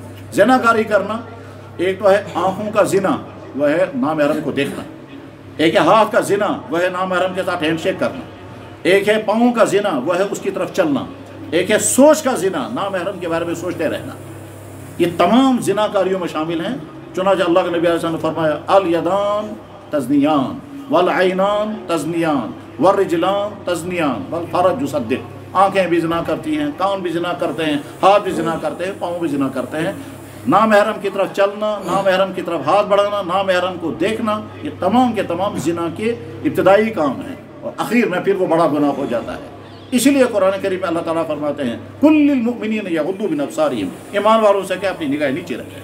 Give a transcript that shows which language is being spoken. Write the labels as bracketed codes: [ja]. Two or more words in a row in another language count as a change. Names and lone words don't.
[ur] زناکاری کرنا ایک تو ہے آنکھوں کا زنا، وہ ہے نامحرم کو دیکھنا، ایک ہے ہاتھ کا زنا، وہ ہے نامحرم کے ساتھ ہینڈ شیک کرنا، ایک ہے پاؤں کا زنا، وہ ہے اس کی طرف چلنا، ایک ہے سوچ کا زنا، نامحرم کے بارے میں سوچتے رہنا۔ یہ تمام زناکاریوں میں شامل ہیں۔ چنانچہ اللہ کے نبی علیہ السلام نے فرمایا [ar] الیدان تزنیان والعینان تزنیان والرجلان تزنیان والفرج یصدق، [ur] آنکھیں بھی زنا کرتی ہیں، کان بھی زنا کرتے ہیں، ہاتھ بھی زنا کرتے ہیں، پاؤں بھی زنا کرتے ہیں۔ نامحرم کی طرف چلنا، نامحرم کی طرف ہاتھ بڑھانا، نامحرم کو دیکھنا، یہ تمام کے تمام زنا کے ابتدائی کام ہیں، اور اخیر میں پھر وہ بڑا گناہ ہو جاتا ہے۔ اسی لیے قرآن کریم میں اللہ تعالیٰ فرماتے ہیں [ar] کل للمؤمنین یغضوا من ابصارہم، [ur] ایمان والوں سے کہ اپنی نگاہ نیچے رکھیں۔